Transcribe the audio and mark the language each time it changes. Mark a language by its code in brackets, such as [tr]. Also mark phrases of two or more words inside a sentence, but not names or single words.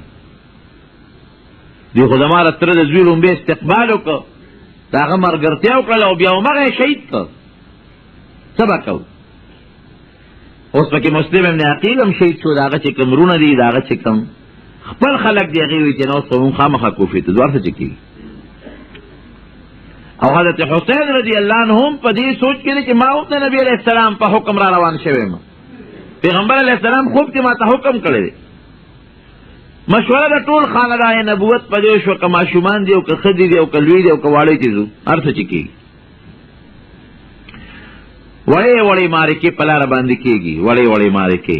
[ps] دوی خو زما د تره د زوی لومبې استقبال وکړه، د هغه ملګرتیا وکړله او بیا همغه یې شهید کړ. څه به کوو؟ اوس پکې مسلم ابن عقیل هم شهید شو، داغه چې کوم رونه دي، داغه چې کوم خپل خلک دی هغې وایي چې نو اوس به مونږ خامخا کوفې ته ځو، هر څه چې کېږي. او حضرت حسین [ar] رضی اللہ عنہ [ps] هم په دې سوچ کې دی چې ما هم د نبي [ar] علیه السلام [ps] په حکم را روان شوی یم، پیغمبر [ar] علیه السلام [ps] خوب کې ما ته حکم کړی دی. مشوره د ټول خاندان نبوت په دې شو، که ماشومان دي او که ښځې دي او که لوی دي او که واړی چې ځو، هر څه چې کېږي. وړې وړې معرکې په لاره باندې کېږي، وړې وړې معرکې.